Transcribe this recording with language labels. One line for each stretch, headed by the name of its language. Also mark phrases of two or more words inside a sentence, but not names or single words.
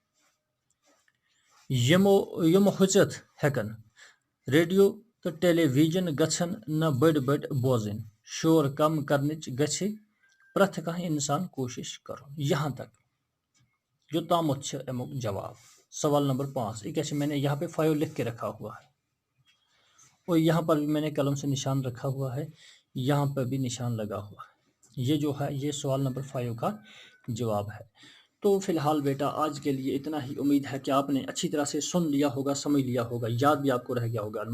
Kashmiri: یِم ہُژِتھ ہٮ۪کن، ریڈیو تو ٹیلی ویژن گژھن نہ بٔڑۍ بٔڑۍ بوزٕنۍ، شور کم کرنٕچ گژھِ پرٛٮ۪تھ کانٛہہ انسان کوشش کرُن۔
Urdu: یہاں تک
Kashmiri: جو تامت چھِ امیُک جواب سوال نمبر 5۔
Urdu: ایک ایسے میں نے یہاں پہ 5 لکھ کے رکھا ہوا ہے اور یہاں پر بھی میں نے قلم سے نشان رکھا ہوا ہے، یہاں پر بھی نشان لگا ہوا ہے۔ یہ جو ہے یہ سوال نمبر 5 کا جواب ہے۔ تو فی الحال بیٹا آج کے لیے اتنا ہی، امید ہے کہ آپ نے اچھی طرح سے سن لیا ہوگا، سمجھ لیا ہوگا، یاد بھی آپ کو رہ گیا ہوگا۔